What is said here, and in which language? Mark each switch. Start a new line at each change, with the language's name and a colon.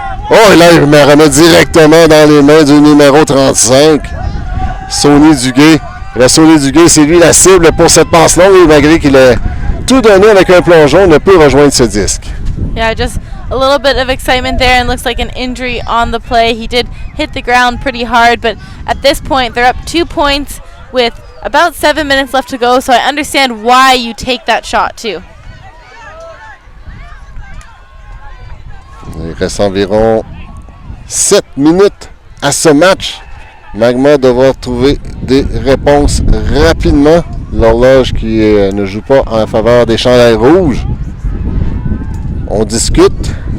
French: Oh, et là, il me remet directement dans les mains du numéro 35, Sonny Duguay. Le Sonny Duguay, c'est lui la cible pour cette passe longue, et malgré qu'il a tout donné avec un plongeon, ne peut rejoindre ce disque.
English: Yeah, just a little bit of excitement there, and looks like an injury on the play. He did hit the ground pretty hard, but at this point, they're up 2 points with about 7 minutes left to go, so I understand why you take that shot too.
French: Il reste environ 7 minutes à ce match. Magma devra trouver des réponses rapidement. L'horloge qui ne joue pas en faveur des chandails rouges. On discute.